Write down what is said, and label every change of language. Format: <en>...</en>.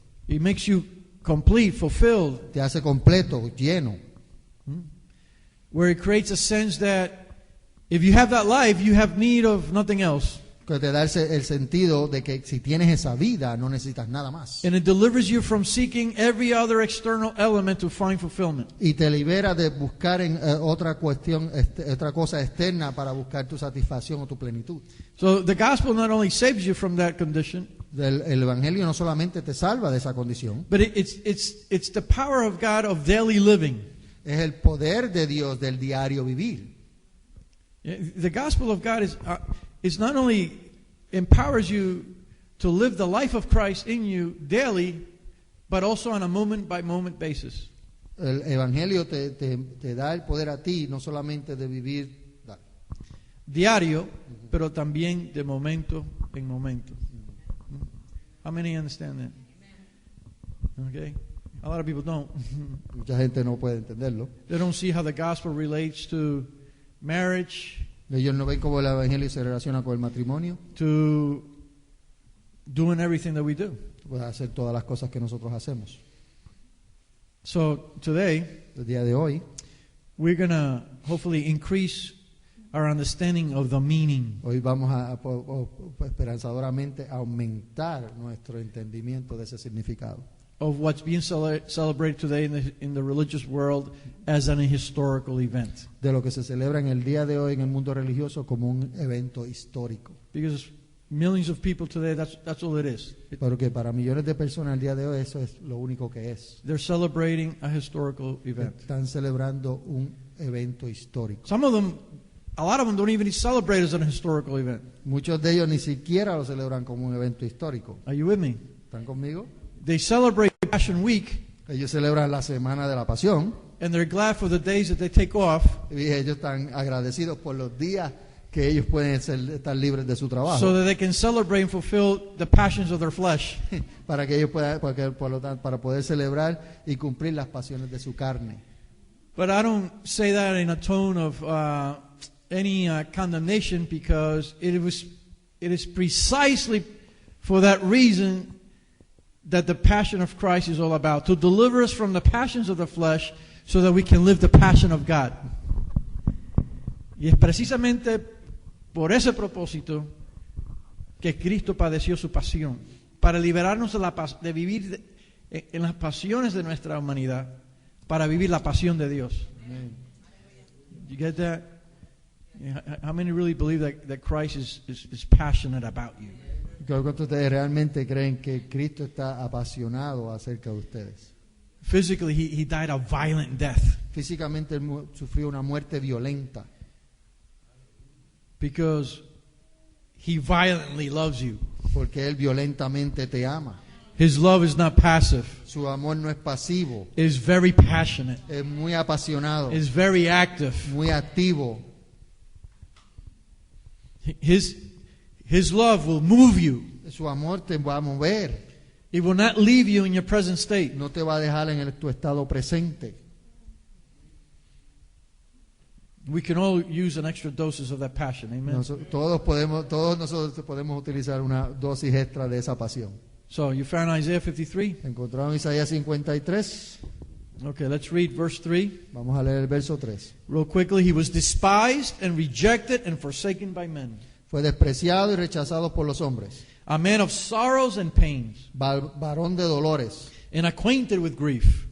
<en>It makes you complete, fulfilled,</en> <es>Te hace completo, lleno.</es> <en>where it creates a sense that if you have that life, you have need of nothing else.</en> <es>Que te da el sentido de que si tienes esa vida no necesitas nada más.</es> <en>And it delivers you from seeking every other external element to find fulfillment.</en> <es>Y te libera de buscar en otra cosa externa para buscar tu satisfacción o tu plenitud.</es> <en>So the gospel not only saves you from that condition,</en> <es>El evangelio no solamente te salva de esa condición,</es> <en>but it's the power of God of daily living.</en> <es>es el poder de Dios del diario vivir.</es> <en>The gospel of God is not only empowers you to live the life of Christ in you daily, but also on a moment by moment basis.</en> <es>El evangelio te da el poder a ti no solamente de vivir Diario, pero también de momento en momento.</es> <en>How many understand that? Okay. A lot of people don't.</en> <es>mucha gente no puede entenderlo.</es> <en>They don't see how the gospel relates to marriage,</en> <es>Ellos no ven cómo el evangelio se relaciona con el matrimonio,</es> <en>to doing everything that we do.</en> <es>puede hacer todas las cosas que nosotros hacemos.</es> <en>So today,</en> <es>El día de hoy</es> <en>we're going to hopefully increase our understanding of the meaning</en> <es>vamos a esperanzadoramente aumentar nuestro entendimiento de ese significado,</es> <en>of what's being celebrated today in the religious world as an historical event.</en> <es>de lo que se celebra en el día de hoy en el mundo religioso como un evento histórico.</es> <en>Because millions of people today, that's all it is.</en> <es>Porque para millones de personas el día de hoy eso es lo único que es.</es> <en>They're celebrating a historical event.</en> <es>Están celebrando un evento histórico.</es> <en>Some of them, a lot of them don't even celebrate as an historical event.</en> <es>Muchos de ellos ni siquiera lo celebran como un evento histórico.</es> <en>Are you with me?</en> <es>¿Están conmigo?</es> <en>They celebrate Passion Week,</en> <es>Ellos celebran la Semana de la Pasión</es> <en>and they're glad for the days that they take off</en> <es>y ellos están agradecidos por los días que ellos pueden estar libres de su trabajo,</es> <en>so that they can celebrate and fulfill the passions of their flesh.</en> <es>para que ellos puedan, por lo tanto, para poder celebrar y cumplir las pasiones de su carne.</es> <en>But I don't say that in a tone of any condemnation, because it is precisely for that reason that the passion of Christ is all about, to deliver us from the passions of the flesh so that we can live the passion of God.</en> <es>Y es precisamente por ese propósito que Cristo padeció su pasión, para liberarnos de vivir en las pasiones de nuestra humanidad, para vivir la pasión de Dios. Amén.</es> <en>You get that? How many really believe that Christ is passionate about you?</en> <es>Creo que ustedes realmente creen que Cristo está apasionado acerca de ustedes.</es> <en>Physically, he died a violent death</en> <es>Físicamente él sufrió una muerte violenta</es> <en>because he violently loves you.</en> <es>porque él violentamente te ama.</es> <en>His love is not passive.</en> <es>Su amor no es pasivo,</es> <en>It is very passionate.</en> <es>es muy apasionado,</es> <en>It is very active.</en> <es>muy activo.</es> <en>His love will move you.</en> <es>Su amor te va a mover,</es> <en>It will not leave you in your present state.</en> <es>no te va a dejar en tu estado presente.</es> <en>We can all use an extra doses of that passion. Amen.</en> <es>Todos nosotros podemos utilizar una dosis extra de esa pasión.</es> <en>So you found Isaiah 53?</en> <es>Encontramos Isaías 53.</es> <en>Okay, let's read verse 3.</en> <es>Vamos a leer el verso 3.</es> <en>Real quickly. He was despised and rejected and forsaken by men,</en> <es>Fue despreciado y rechazado por los hombres,</es> <en>a man of sorrows and pains,</en> <es>varón de dolores,</es> <en>and acquainted with grief</en>